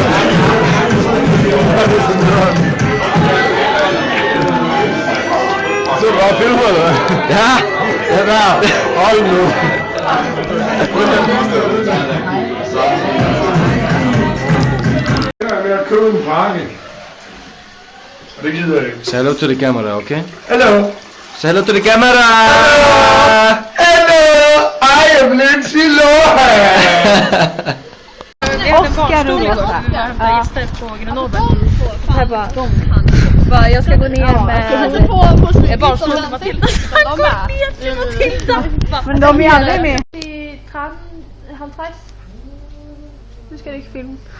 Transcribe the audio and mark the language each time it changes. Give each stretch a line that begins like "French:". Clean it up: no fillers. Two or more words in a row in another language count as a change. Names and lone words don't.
Danish: Så er du bare filmer, eller hvad? Ja, det der. Hold nu. Jeg er ved at købe en pakke. Og det gider jeg ikke.
English: Say hello to the camera, okay? Hello. Say hello to the camera. Hello. Hello. Lindsay Lohan!
Swedish: Oskar och Lotta. Här bara, jag ska gå ner med... Jag bara slår Matilda. Han går ner till Matilda. Men de är aldrig med.
Danish: Det er 13:50. Nu skal det ikke filme.